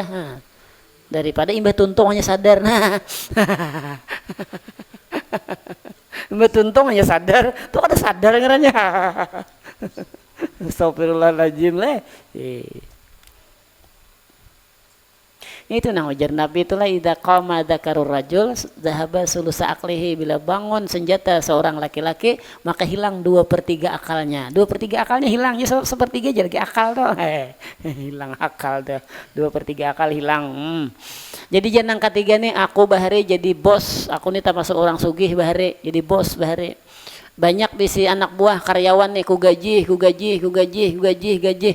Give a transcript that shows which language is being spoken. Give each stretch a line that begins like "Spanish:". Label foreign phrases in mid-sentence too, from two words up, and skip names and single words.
Banjar: Daripada imbah tuntung hanya sadar. Imbah tuntung hanya sadar, tuh kada sadar ngaranya. Astagfirullahaladzim leh.
Indonesian: Itu nang ujar Nabi itulah
Arabic: إذا قام ذكر الرجل ذهب ثلث عقله,
Indonesian: bila bangun senjata seorang laki-laki maka hilang 2/3 akalnya. 2/3 akalnya hilang, ya sepertiga aja lagi akal tuh. Hilang akal tuh. 2/3 akal hilang.
Banjar: Jadi jenang ketiga nih, aku bahari jadi bos. Aku nih termasuk orang sugih bahari, jadi bos bahari. Banyak bisi anak buah karyawan nih, ku gaji.